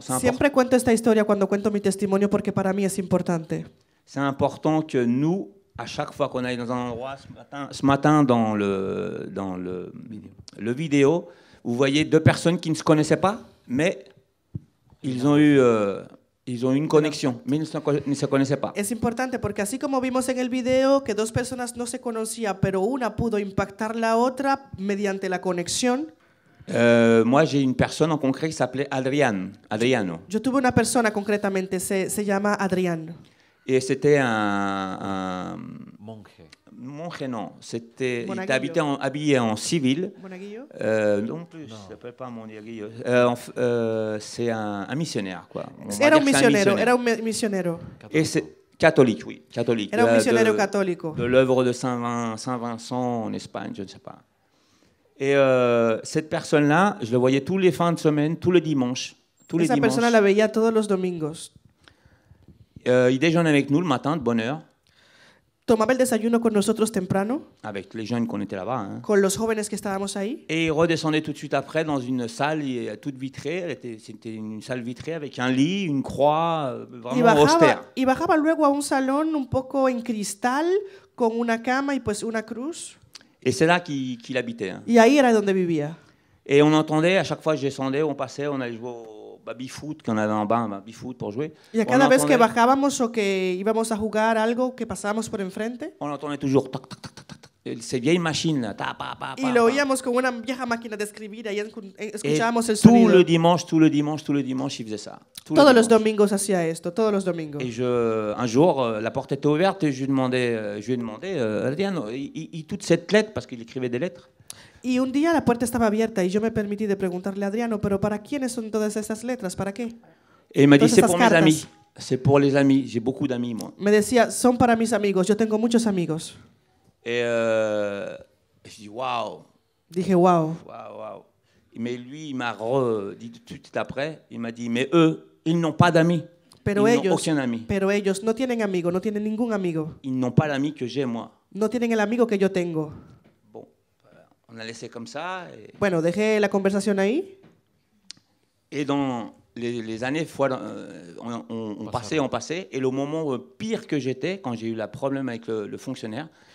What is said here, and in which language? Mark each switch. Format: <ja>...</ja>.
<es>Siempre cuento esta historia cuando cuento mi testimonio porque para mí es importante.</es> <fr>C'est important que nous, à chaque fois qu'on aille dans un endroit, ce matin dans le vidéo, vous voyez deux personnes qui ne se connaissaient pas, mais ils ont eu une conexión, mais ni se connaissaient pas.</fr> <es>Es importante porque así como vimos en el video que dos personas no se conocían, pero una pudo impactar la otra mediante la conexión.</es> <fr>Moi, j'ai une personne en concret qui s'appelait Adriano.</fr> <es>Yo tuve una persona concretamente, se llama Adrián.</es> <fr>Et c'était un monje, non. Il était habillé en civil. Non plus, ça s'appelle pas monaguillo. C'est un missionnaire, quoi.</fr> <es>Era un misionero.</es> <fr>Et c'est catholique, oui, catholique.</fr> <es>Era un misionero católico.</es> <fr>De l'œuvre de Saint Vincent en Espagne, je ne sais pas. Et cette personne-là, je le voyais tous les fins de semaine, tous les dimanches.</fr> <es>Esa persona la veía todos los domingos.</es> <fr>Il déjeunait avec nous le matin de bonne heure.</fr> <es>Tomaba el desayuno con nosotros temprano.</es> <fr>Avec les jeunes qu'on était là-bas. Hein.</fr> <es>Con los jóvenes que estábamos ahí.</es> <fr>Et il redescendait tout de suite après dans une salle toute vitrée. C'était une salle vitrée avec un lit, une croix, vraiment austère.</fr> <es>Y bajaba luego a un salón un poco en cristal con una cama y pues una cruz.</es> <fr>Et c'est là qu'il habitait. Hein.</fr> <es>Y ahí era donde vivía.</es> <fr>Et on entendait, à chaque fois que je descendais, on passait, on allait jouer au baby-foot, qu'on avait en bas, un baby-foot pour jouer.</fr> <es>Y a cada vez que bajábamos o que íbamos a jugar algo, que pasábamos por enfrente.</es> <fr>On entendait toujours tac, tac, tac, tac, tac. Ces vieilles machines là,</fr> <es>y lo oíamos con una vieja máquina de escribir y escuchábamos el sonido.</es> <fr>Tout le dimanche, il faisait ça.</fr> <es>Todos los domingos hacía esto, todos los domingos.</es> <fr>Et un jour, la porte était ouverte et je lui ai demandé, Adriano, toute cette lettre, parce qu'il écrivait des lettres.</fr> <es>Y un día la puerta estaba abierta y yo me permití de preguntarle a Adriano, pero ¿para quiénes son todas esas letras? ¿Para qué?</es> <fr>Et il m'a dit, c'est pour mes amis. C'est pour les amis. J'ai beaucoup d'amis, moi.</fr> <es>Me decía, son para mis amigos. Yo tengo muchos amigos.</es> <fr>Et je dis, waouh.</fr> <es>Dije, wow.</es> <fr>Mais lui, il m'a dit tout de suite après, il m'a dit, mais eux, ils n'ont pas d'amis. Ils n'ont aucun ami.</fr> <es>Pero ellos no tienen amigo, no tienen ningún amigo.</es> <fr>Ils n'ont pas l'ami que j'ai, moi.</fr> <es>No tienen el amigo que yo tengo.</es> <fr>Bon, on a laissé comme ça. Et...</fr> <es>Bueno, dejé la conversación ahí.</es> <fr>Et dans les années, on passait. Et le moment pire que j'étais, quand j'ai eu le problème avec le fonctionnaire,</fr>